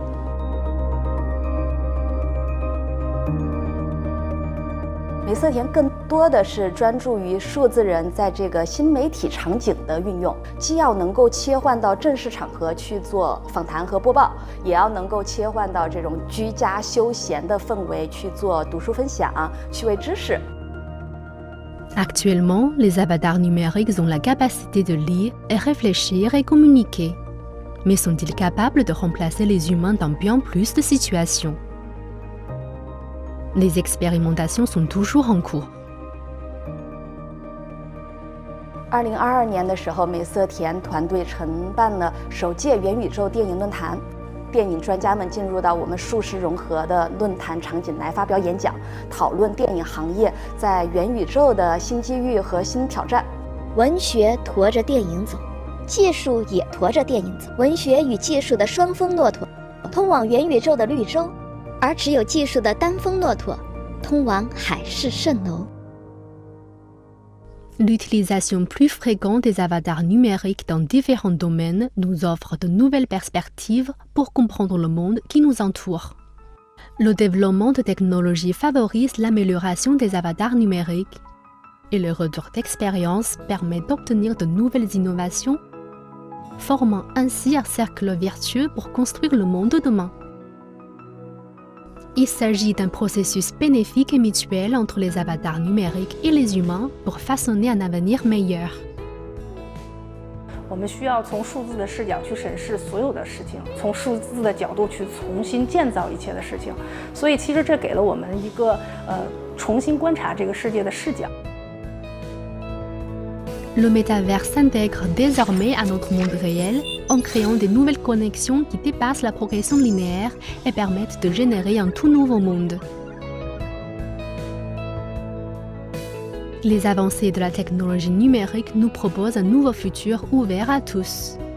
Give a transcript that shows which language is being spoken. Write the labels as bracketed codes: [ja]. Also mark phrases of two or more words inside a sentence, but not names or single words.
[zh] 梅瑟田更多的是专注于数字人在这个新媒体场景的运用，既要能够切换到正式场合去做访谈和播报，也要能够切换到这种居家休闲的氛围去做读书分享、趣味知识。 [fr] Actuellement, les avatars numériques ont la capacité de lire et réfléchir et communiquer. Mais sont-ils capables de remplacer les humains dans bien plus de situations? Les expérimentations sont toujours en cours. [zh] 2022 年的时候，梅瑟田团队承办了首届元宇宙电影论坛。电影专家们进入到我们数实融合的论坛场景来发表演讲，讨论电影行业在元宇宙的新机遇和新挑战。文学驮着电影走，技术也驮着电影走。文学与技术的双峰骆驼，通往元宇宙的绿洲；而只有技术的单峰骆驼，通往海市蜃楼。 [fr] L'utilisation plus fréquente des avatars numériques dans différents domaines nous offre de nouvelles perspectives pour comprendre le monde qui nous entoure. Le développement de technologies favorise l'amélioration des avatars numériques et le retour d'expérience permet d'obtenir de nouvelles innovations, formant ainsi un cercle vertueux pour construire le monde de demain. Il s'agit d'un processus bénéfique et mutuel entre les avatars numériques et les humains pour façonner un avenir meilleur. [zh] 我们需要从数字的视角去审视所有的事情，从数字的角度去重新建造一切的事情。所以，其实这给了我们一个重新观察这个世界的视角。 [fr] Le métavers s'intègre désormais à notre monde réel en créant des nouvelles connexions qui dépassent la progression linéaire et permettent de générer un tout nouveau monde. Les avancées de la technologie numérique nous proposent un nouveau futur ouvert à tous.